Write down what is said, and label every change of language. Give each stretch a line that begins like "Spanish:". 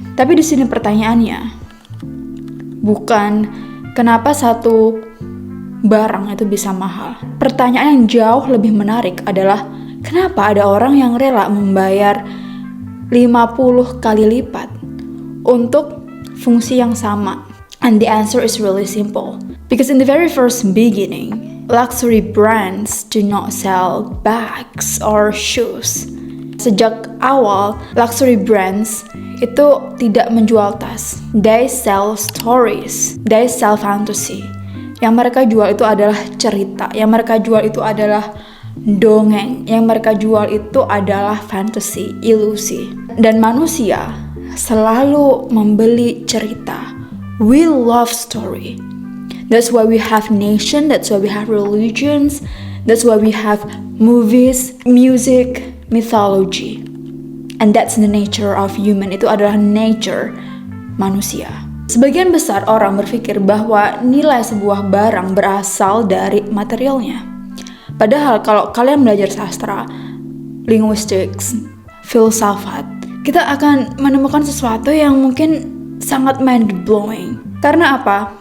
Indonesian: Tapi di sini pertanyaannya bukan kenapa satu barang itu bisa mahal. Pertanyaan yang jauh lebih menarik adalah kenapa ada orang yang rela membayar 50 kali lipat untuk fungsi yang sama?
English: And the answer is really simple. Because in the very first beginning, luxury brands do not sell bags or shoes.
Indonesian: Sejak awal, luxury brands itu tidak menjual tas.
English: They sell stories. They sell fantasy.
Indonesian: Yang mereka jual itu adalah cerita. Yang mereka jual itu adalah dongeng. Yang mereka jual itu adalah fantasy, ilusi. Dan manusia selalu membeli cerita.
English: We love story. That's why we have nation, that's why we have religions, that's why we have movies, music, mythology. And that's the nature of human.
Indonesian: Itu adalah nature manusia. Sebagian besar orang berpikir bahwa nilai sebuah barang berasal dari materialnya. Padahal kalau kalian belajar sastra, linguistics, filsafat, kita akan menemukan sesuatu yang mungkin sangat mind-blowing. Karena apa?